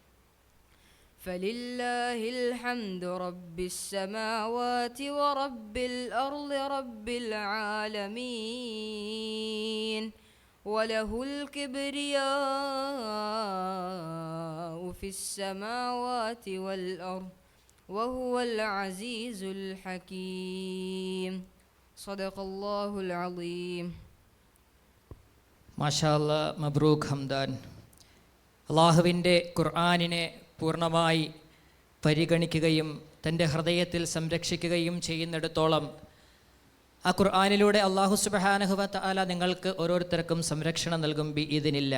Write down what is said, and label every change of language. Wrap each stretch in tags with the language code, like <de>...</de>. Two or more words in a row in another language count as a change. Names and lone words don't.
<ar>فلله الحمد رب السماوات ورب الأرض رب العالمين وله الكبرياء في السماوات والأرض وهو العزيز الحكيم. صدق الله العظيم. ما شاء الله، مبروك حمدان.</ar> <ml>അള്ളാഹുവിൻ്റെ ഖുർആനിനെ പൂർണ്ണമായി പരിഗണിക്കുകയും തൻ്റെ ഹൃദയത്തിൽ സംരക്ഷിക്കുകയും ചെയ്യുന്നിടത്തോളം ആ ഖുർആനിലൂടെ അള്ളാഹു</ml> <ar>سبحانه و تعالى</ar> <ml>നിങ്ങൾക്ക് ഓരോരുത്തർക്കും സംരക്ഷണം നൽകും ബിഇദ്നില്ല.</ml>